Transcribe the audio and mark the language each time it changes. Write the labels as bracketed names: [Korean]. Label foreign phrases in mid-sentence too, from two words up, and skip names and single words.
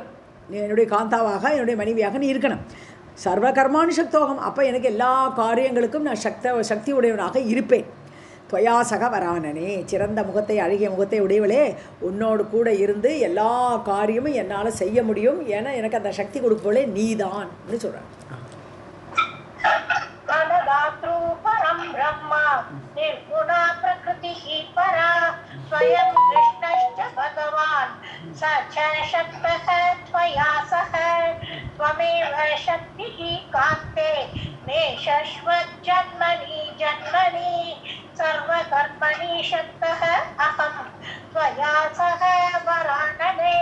[Tamil] நீ என்னுடைய காந்தாவாக, என்னுடைய மனைவியாக நீ இருக்கணும். [Sanskrit] सर्व कर्मणि शक्तोऽहम्, [Tamil] அப்போ எனக்கு எல்லா காரியங்களுக்கும் நான் சக்தி உடையவனாக இருப்பேன். [Sanskrit] त्वया सह वरानने, [Tamil] சிறந்த முகத்தை அழகிய முகத்தை உடையவளே, உன்னோடு கூட இருந்து எல்லா காரியமும் என்னால் செய்ய முடியும். ஏன்னா எனக்கு அந்த சக்தி கொடுப்பவளே நீதான் சொல்கிறேன். [Sanskrit] ब्रह्मा निर्गुणा प्रकृतिः परा स्वयं कृष्णश्च भगवान् स च शक्तः त्वया सह त्वमेव शक्तिः कान्ते मे शश्वज्जन्मनि जन्मनि सर्वकर्मणि शक्तः अहं त्वया सह वरानने